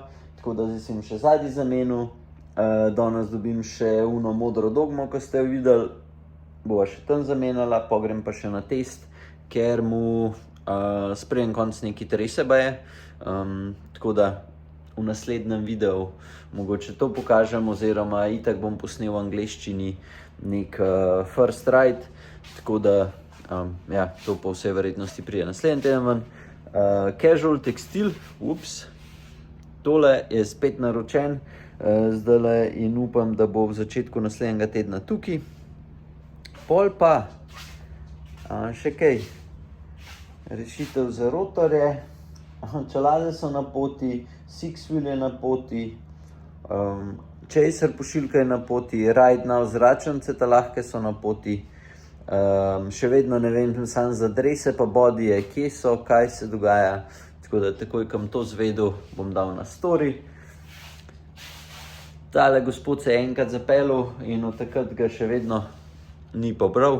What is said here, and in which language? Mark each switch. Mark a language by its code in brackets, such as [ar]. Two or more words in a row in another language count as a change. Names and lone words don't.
[sl] Tako da zdaj sem še zadnji zamenil. Danes dobim še uno modro dogmo, ko ste jo videli. Bova še tam zamenjala, pogrem pa še na test, ker mu spreden konc neki trese baje. Tako da v naslednjem videu mogoče to pokažem, oziroma itak bom posnel v angleščini nek [en] first ride. [sl] Tako da ja, to po vsej verjetnosti prije naslednji teden ven. Casual tekstil, tole je spet naročen zdajle in upam, da bo v začetku naslednjega tedna tukaj. Pol pa še kaj, rešitev za rotorje, čelade so na poti, six wheel je na poti, chaser pošiljka je na poti, ride now zračnice ta lahke so na poti. Še vedno ne vem sam za drese pa bodyje, kje so, kaj se dogaja, tako da takoj, kam to zvedel, bom dal na story. Tale gospod se je enkrat zapeljal in od takrat ga še vedno ni pobral.